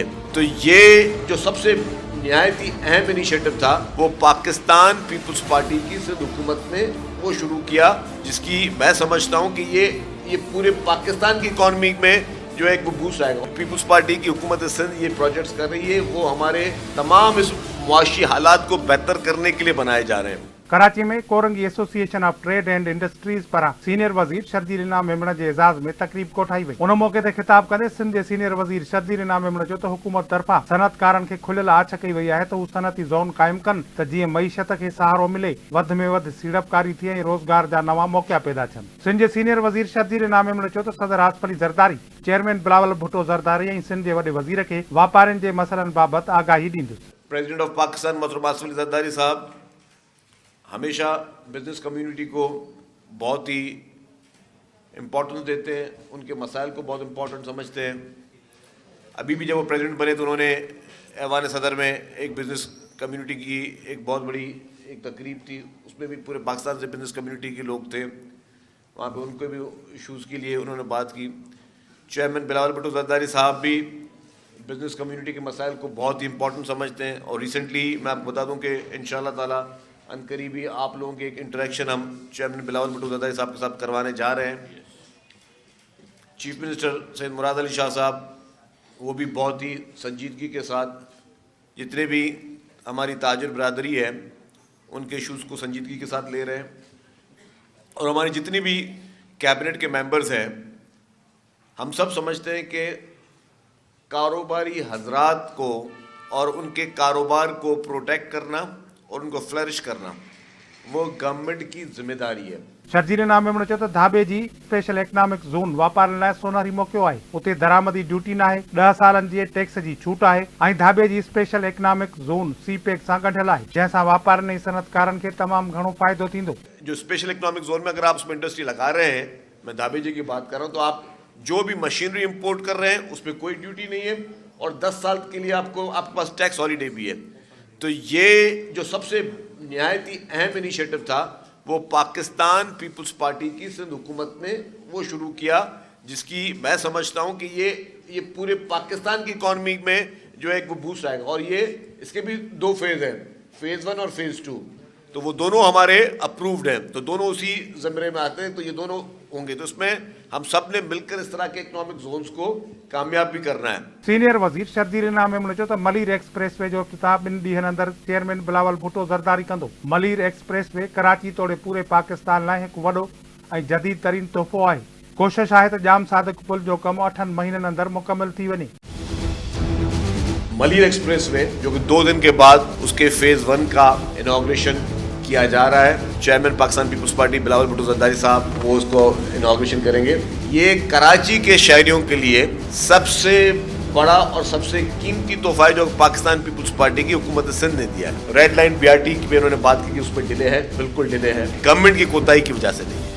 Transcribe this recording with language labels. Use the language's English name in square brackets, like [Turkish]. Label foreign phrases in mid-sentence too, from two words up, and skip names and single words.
[Urdu] تو یہ جو سب سے نہایتی اہم انیشی ایٹو تھا وہ پاکستان پیپلز پارٹی کی سندھ حکومت نے وہ شروع کیا، جس کی میں سمجھتا ہوں کہ یہ پورے پاکستان کی اکانومی میں جو ایک وہ بوسٹ آئے گا. پیپلز پارٹی کی حکومت سندھ یہ پروجیکٹس کر رہی ہے، وہ ہمارے تمام اس معاشی حالات کو بہتر کرنے کے لیے بنائے جا رہے ہیں. [Sindhi] कराची में कोरंगी एसोसिएशन ऑफ ट्रेड एंड इंडस्ट्रीज पारां सीनियर वज़ीर शर्जील इनाम मेमण जे एजाज़ में तकरीब कोठाई वई। उन मौके ते खिताब कंदे सिंध जे सीनियर वज़ीर शर्जील इनाम मेमण चयो त हुकूमत तरफ़ां सनअतकारनि खे खुलियल आछ कई वई आहे त हू सनअती ज़ोन क़ाइमु कनि त जीअं मईशत खे सहारो मिले, वधि में वधि सीड़पकारी थिए ऐं रोज़गार जा नवां मौक़ा पैदा थियनि। सिंध जे सीनियर वज़ीर शर्जील इनाम मेमण चयो त सदर आसिफ अली ज़रदारी, चेयरमैन बिलावल भुट्टो ज़रदारी ऐं सिंध जे वॾे वज़ीर खे वापारियुनि जे मसइलनि बाबति आगाही ॾींदुसि। [English] President of Pakistan [Urdu] محترم آصف علی زرداری صاحب ہمیشہ [English] business community [Urdu] کو بہت ہی امپورٹنس دیتے ہیں، ان کے مسائل کو بہت امپورٹنٹ سمجھتے ہیں. ابھی بھی جب وہ پریزیڈنٹ بنے تو انہوں نے ایوانِ صدر میں ایک [English] business community [Urdu] کی ایک بہت بڑی ایک تقریب تھی، اس میں بھی پورے پاکستان سے [English] business community [Urdu] کے لوگ تھے. وہاں پہ ان کو بھی ایشوز کے لیے انہوں نے بات کی. چیئرمین بلاول بھٹو زرداری صاحب بھی [English] business community [Urdu] کے مسائل کو بہت ہی امپورٹنٹ سمجھتے ہیں، اور ریسنٹلی میں آپ کو بتا دوں کہ [Arabic] إن شاء الله تعالى [Urdu] عنقریب ہی آپ لوگوں کے ایک انٹرایکشن ہم چیئرمین بلاول بھٹو زرداری صاحب کے ساتھ کروانے جا رہے ہیں. [English] Chief Minister [Urdu] سید مراد علی شاہ صاحب وہ بھی بہت ہی سنجیدگی کے ساتھ جتنے بھی ہماری تاجر برادری ہے ان کے ایشوز کو سنجیدگی کے ساتھ لے رہے ہیں، اور ہماری جتنی بھی کیبنٹ کے ممبرز ہیں ہم سب سمجھتے ہیں کہ کاروباری حضرات کو اور ان کے کاروبار کو پروٹیکٹ کرنا اور ان کو فلرش کرنا وہ گورنمنٹ کی ذمہ داری ہے. [Sindhi] शर्जील इनाम मेमण चयो त धाबे जी [English] special economic zone [Sindhi] वापारियुनि लाइ सोनहरी मौक़ो आहे। उते दरामदी ड्यूटी न आहे, 10 सालनि जी टैक्स जी छूट आहे, ऐं धाबे जी [English] special economic zone [Sindhi] सीपैक सां गंढियल आहे, जंहिंसां वापारियुनि ऐं सनअतकारनि खे तमामु घणो फ़ाइदो थींदो। [Urdu] جو [English] special economic zone [Urdu] میں اگر آپ اس میں انڈسٹری لگا رہے ہیں، میں دھابیجی کی بات کر رہا ہوں، تو آپ جو بھی مشینری امپورٹ کر رہے ہیں اس میں کوئی ڈیوٹی نہیں ہے، اور 10 سال کے لیے آپ کے پاس [English] tax holiday [Urdu] بھی ہے. تو یہ جو سب سے نہایتی اہم انیشی ایٹو تھا وہ پاکستان پیپلز پارٹی کی سندھ حکومت نے وہ شروع کیا، جس کی میں سمجھتا ہوں کہ یہ پورے پاکستان کی اکانومی میں جو ایک وہ بوسٹ آئے گا. اور یہ اس کے بھی 2 فیز ہیں، فیز 1 اور فیز 2، تو وہ دونوں ہمارے اپروڈ ہیں، تو دونوں اسی زمرے میں آتے ہیں، تو یہ دونوں ہوں گے. تو اس میں ہم سب نے مل کر اس طرح کے [English] economic zones [Urdu] کو کامیاب بھی کرنا ہے. [Sindhi] सीनियर वज़ीर शर्जील इनाम मेमण चयो त मलीर एक्सप्रेसवे जो इफ्तिताह 2 ॾींहनि अंदरि चेयरमैन बिलावल भुट्टो ज़रदारी कंदो। मलीर एक्सप्रेसवे कराची तोड़े पूरे पाकिस्तान लाइ हिकु वॾो ऐं जदीद तरीन तोहफ़ो आहे। कोशिश आहे त जाम सादिक पुल जो कमु 8 महीननि अंदरि मुकमल थी वञे। [Urdu] ملیر ایکسپریس وے جو کہ 2 دن کے بعد اس کے فیز 1 کا افتتاح کیا جا رہا ہے, چیئرمین پاکستان پیپلز پارٹی بلاول بھٹو زرداری صاحب وہ اس کو انوگریشن کریں گے. یہ کراچی کے شہریوں کے لیے سب سے بڑا اور سب سے قیمتی تحفہ ہے جو پاکستان پیپلز پارٹی کی حکومت سندھ نے دیا ہے. ریڈ لائن BRT کی بھی انہوں نے بات کی کہ اس میں ڈیلے ہے، بالکل ڈیلے ہے، گورنمنٹ کی کوتاہی کی وجہ سے نہیں ہے.